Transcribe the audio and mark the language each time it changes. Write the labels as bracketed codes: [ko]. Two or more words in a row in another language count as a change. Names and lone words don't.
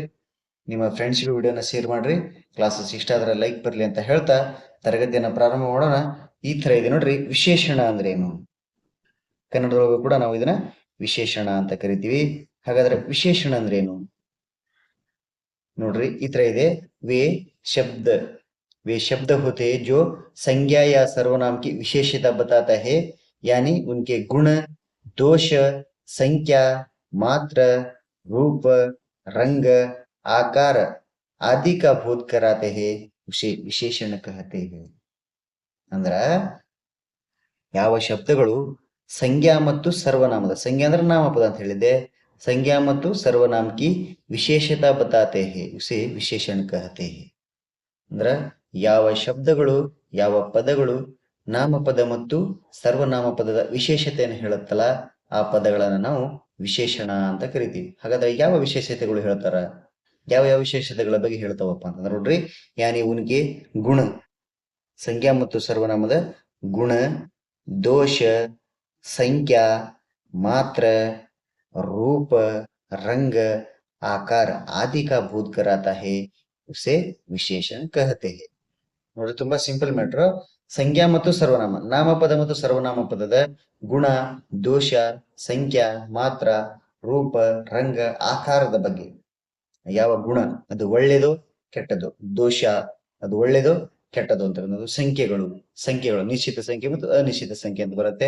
[kn] ನಿಮ್ಮ ಫ್ರೆಂಡ್ಸ್ಗೆ ವಿಡಿಯೋನ ಶೇರ್ ಮಾಡ್ರಿ. ಕ್ಲಾಸಸ್ ಇಷ್ಟ ಆದ್ರೆ ಲೈಕ್ ಬರಲಿ ಅಂತ ಹೇಳ್ತಾ ತರಗತಿಯನ್ನ ಪ್ರಾರಂಭ ಮಾಡೋಣ. ಈ ತರ ಇದೆ ನೋಡ್ರಿ, ವಿಶೇಷಣ ಅಂದ್ರೆ ಏನು. ಕನ್ನಡದೊಳಗೂ ಕೂಡ ನಾವು ಇದನ್ನ ವಿಶೇಷಣ ಅಂತ ಕರಿತೀವಿ. ಹಾಗಾದ್ರೆ ವಿಶೇಷಣ ಅಂದ್ರೆ ಏನು ನೋಡ್ರಿ, ಈ ತರ ಇದೆ. [hi] वे शब्द वे शब्द होते हैं जो संज्ञा या सर्वनाम की विशेषता बताता है, यानी उनके गुण, दोष, संख्या, मात्र, रूप, रंग, आकार आदि का बोध कराते हैं, उसे विशेषण कहते हैं. [kn] ಅಂದ್ರ ಯಾವ ಶಬ್ದಗಳು ಸಂಜ್ಞಾ ಮತ್ತು ಸರ್ವನಾಮದ, ಸಂಜ್ಞಾ ಅಂದ್ರೆ ನಾಮಪದ ಅಂತ ಹೇಳಿದ್ದೆ, ಸಂಜ್ಞಾ ಮತ್ತು ಸರ್ವನಾಮ [hi] की विशेषता बताते हैं, उसे विशेषण कहते हैं. [kn] ಅಂದ್ರ ಯಾವ ಶಬ್ದಗಳು, ಯಾವ ಪದಗಳು ನಾಮಪದ ಮತ್ತು ಸರ್ವನಾಮ ಪದದ ವಿಶೇಷತೆಯನ್ನು ಹೇಳುತ್ತಲ್ಲ, ಆ ಪದಗಳನ್ನ ನಾವು ವಿಶೇಷಣ ಅಂತ ಕರಿತೀವಿ. ಹಾಗಾದ್ರೆ ಯಾವ ವಿಶೇಷತೆಗಳು ಹೇಳ್ತಾರ, ಯಾವ ಯಾವ ವಿಶೇಷತೆಗಳ ಬಗ್ಗೆ ಹೇಳ್ತಾವಪ್ಪ ಅಂತಂದ್ರೆ ನೋಡ್ರಿ, [hi] यानी उनके गुण, [kn] ಸಂಜ್ಞಾ ಮತ್ತು ಸರ್ವನಾಮದ ಗುಣ, [hi] दोष, संख्या, मात्र, रूप, रंग, आकार आदि का बोध कराता है, उसे विशेषण कहते हैं. [kn] ನೋಡಿ, ತುಂಬಾ [en] simple matter. [kn] ಸಂಜ್ಞಾ ಮತ್ತು ಸರ್ವನಾಮ, ನಾಮಪದ ಮತ್ತು ಸರ್ವನಾಮ ಪದದ ಗುಣ, ದೋಷ, ಸಂಖ್ಯಾ, ಮಾತ್ರ, ರೂಪ, ರಂಗ, ಆಕಾರದ ಬಗ್ಗೆ. ಯಾವ ಗುಣ ಅದು ಒಳ್ಳೇದು ಕೆಟ್ಟದು, ದೋಷ ಅದು ಒಳ್ಳೇದು ಕೆಟ್ಟದು ಅಂತ ಅನ್ನೋದು, ಸಂಖ್ಯೆಗಳು ನಿಶ್ಚಿತ ಸಂಖ್ಯೆ ಮತ್ತು ಅನಿಶ್ಚಿತ ಸಂಖ್ಯೆ ಅಂತ ಬರುತ್ತೆ.